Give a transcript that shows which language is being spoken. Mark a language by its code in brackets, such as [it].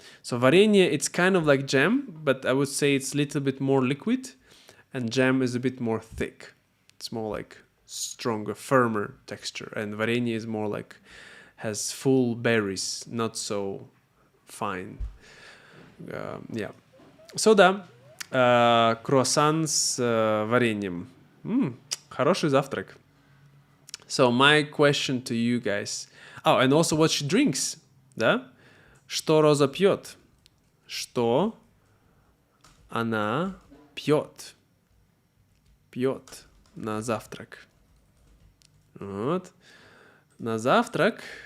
[en] So варенье, it's kind of like jam, but I would say it's a little bit more liquid, and jam is a bit more thick. It's more like stronger, firmer texture, and варенье is more like has full berries, not so fine. Yeah. [ru] So да, круассан с вареньем. Хороший завтрак. [en] So my question to you guys. Oh, and also what she drinks, да? [ru] Что Роза пьет? Что она пьет? Пьет на завтрак. Вот. На завтрак.